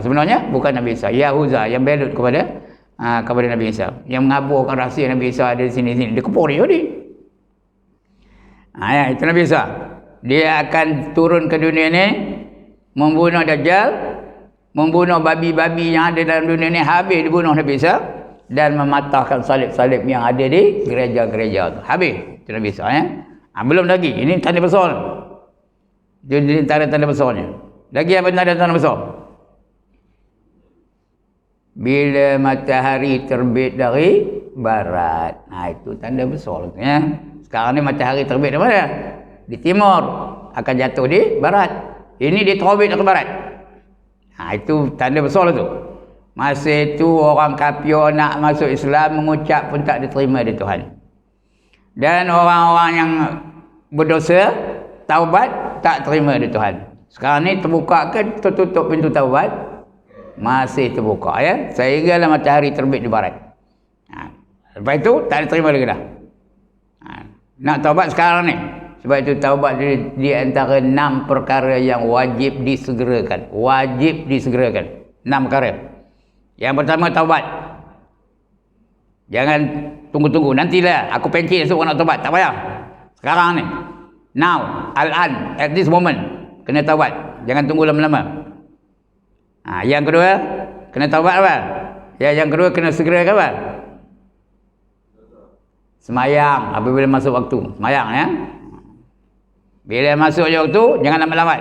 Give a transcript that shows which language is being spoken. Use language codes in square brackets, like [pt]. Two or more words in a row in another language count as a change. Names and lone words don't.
[ms] Sebenarnya bukan Nabi Isa, Yahuza yang belut kepada Nabi Isa, yang mengaburkan rahsia Nabi Isa ada di sini. Dia kepung dia Yahudi. Itu Nabi Isa. Dia akan turun ke dunia ni, membunuh Dajjal, membunuh babi-babi yang ada dalam dunia ni, habis dibunuh Nabi Isa, dan mematahkan salib-salib yang ada di gereja-gereja tu. Habis. Itu Nabi Isa, ya. Belum lagi. Ini tanda besar. Jadi tanda besarnya. Lagi apa tanda besar? Bila matahari terbit dari barat. Itu tanda besar, ya. Sekarang ni matahari terbit dari mana? Di timur, akan jatuh di barat. Ini dia terbit dari barat. Itu tanda besar tu. Masa itu orang kafir nak masuk Islam, mengucap pun tak diterima di Tuhan. Dan orang-orang yang berdosa, taubat, tak terima di Tuhan. Sekarang ni terbuka ke tertutup pintu taubat? Masih terbuka, ya. Sehinggalah matahari terbit di barat. Lepas itu tak diterima lagi dah. Nak taubat sekarang ni. Sebab itu taubat di antara 6 perkara yang wajib disegerakan. Wajib disegerakan. 6 perkara. Yang pertama, taubat. Jangan tunggu-tunggu. Nantilah aku pencet esok nak taubat. Tak payah. Sekarang ni. [en] Now. Al-an. At this moment. [ms] Kena taubat. Jangan tunggu lama-lama. Yang kedua, kena taubat apa? Yang kedua, kena segerakan apa? Semayang apabila masuk waktu. Semayang, ya. Bila masuk je waktu, jangan lambat-lambat.